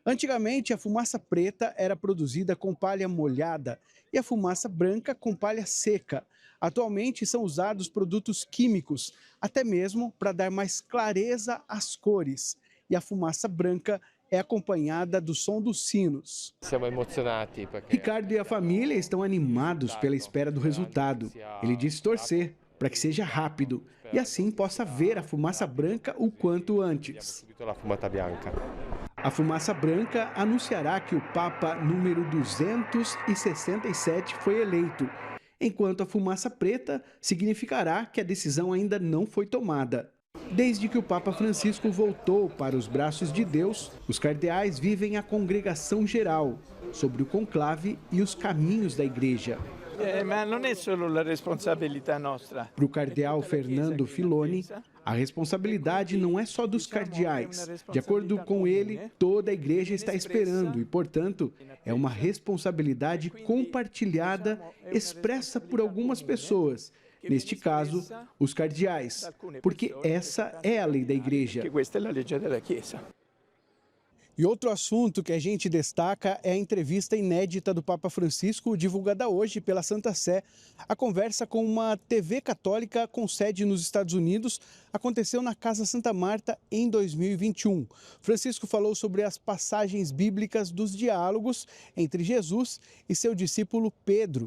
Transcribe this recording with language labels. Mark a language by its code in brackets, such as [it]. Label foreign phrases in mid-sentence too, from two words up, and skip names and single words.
[pt] Antigamente, a fumaça preta era produzida com palha molhada e a fumaça branca com palha seca. Atualmente, são usados produtos químicos, até mesmo para dar mais clareza às cores. E a fumaça branca é acompanhada do som dos sinos. [it] Siamo emozionati perché [pt] Ricardo e a família estão animados pela espera do resultado. Ele disse torcer para que seja rápido e assim possa ver a fumaça branca o quanto antes. [it] subito la fumata bianca. [pt] A fumaça branca anunciará que o Papa número 267 foi eleito, enquanto a fumaça preta significará que a decisão ainda não foi tomada. Desde que o Papa Francisco voltou para os braços de Deus, os cardeais vivem a congregação geral sobre o conclave e os caminhos da igreja. [it] Ma non è solo la responsabilità nostra. [pt] Para o cardeal Fernando Filoni, a responsabilidade não é só dos cardeais. De acordo com ele, toda a igreja está esperando e, portanto, é uma responsabilidade compartilhada, expressa por algumas pessoas. Neste caso, os cardeais, porque essa é a lei da igreja. [it] Che questa è la legge della Chiesa. [pt] E outro assunto que a gente destaca é a entrevista inédita do Papa Francisco, divulgada hoje pela Santa Sé. A conversa com uma TV católica com sede nos Estados Unidos aconteceu na Casa Santa Marta em 2021. Francisco falou sobre as passagens bíblicas dos diálogos entre Jesus e seu discípulo Pedro.